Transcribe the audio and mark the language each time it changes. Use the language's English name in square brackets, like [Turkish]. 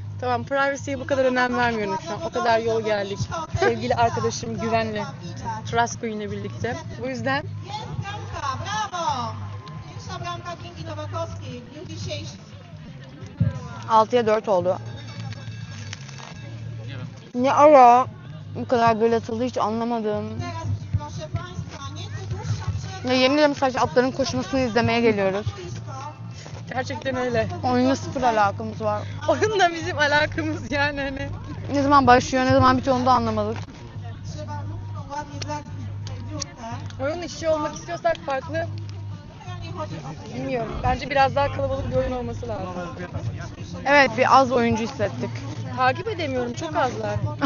[Turkish] Tamam, privacy'ye bu kadar önem vermiyorum şu an. O kadar yol geldik. Sevgili arkadaşım Güven'le, Trasko ile birlikte. Bu yüzden [Polish] Brawo! Pierwsza bramka Kingi Nowakowskiej w dniu dzisiejszym. [Turkish] 6'ya 4 oldu. Ne ara bu kadar gol atıldı hiç anlamadım. [Polish] Teraz, proszę Państwa, nieco dłuższa przerwa. [Turkish] Ya yemin ederim sadece atların koşmasını izlemeye geliyoruz. gerçekten öyle. Oyunla sıfır alakamız var. Oyunla bizim alakamız yani hani. Ne zaman başlıyor ne zaman bitiyor onu da anlamadık. [Polish] Trzeba nóżką ładnie zamknąć tę dziurkę. [Turkish] Oyun işçi olmak istiyorsak farklı, [Polish] Nie chodzi o to, [Turkish] bilmiyorum. Bence biraz daha kalabalık bir oyun olması lazım. Evet bir az oyuncu hissettik. Takip edemiyorum, çok azlar.